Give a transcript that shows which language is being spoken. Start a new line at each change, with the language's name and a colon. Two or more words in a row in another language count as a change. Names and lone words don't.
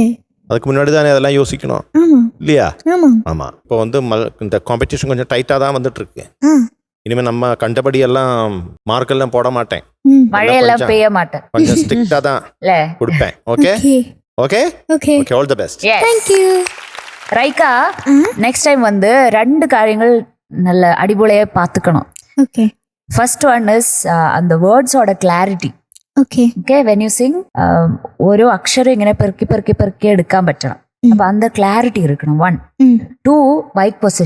Tamil: அதுக்கு முன்னாடி தானே அதெல்லாம் யோசிக்கணும் ஆமாம். இல்லையா? ஆமாம். ஆமாம். இப்போ வந்து இந்த காம்படிஷன் கொஞ்சம் டைட்டாக தான் வந்துட்டு இருக்கு. ஆ. இனிமேல் நம்ம கண்டபடி எல்லாம் மார்க்கெல்லாம் போட மாட்டேன். மழையெல்லாம் பெய்ய மாட்டேன். கொஞ்சம் ஸ்ட்ரிக்டாக தான் கொடுப்பேன். ஓகே ஓகே ஓகே. ஓகே.
English: all the best.
Tamil: தேங்க்யூ.
Malayalam: റൈക്ക,
English: next time
Malayalam: வந்து 2 കാര്യങ്ങൾ നല്ല അടിപൊളിയായി പാത്തുക്കണം.
Tamil: ஓகே.
English: first one is
Malayalam: அந்த വേർഡ്സോட ക്ലാരിറ്റി. ഓക്കെ. ഓക്കെ,
English: when you sing
Malayalam: ഓരോ അക്ഷരം ഇങ്ങനെ പെറുക്കി എടുക്കാൻ പറ്റണം. അപ്പൊ அந்த ക്ലാരിറ്റി ഇരിക്കണം. 1. 2
English: mic position.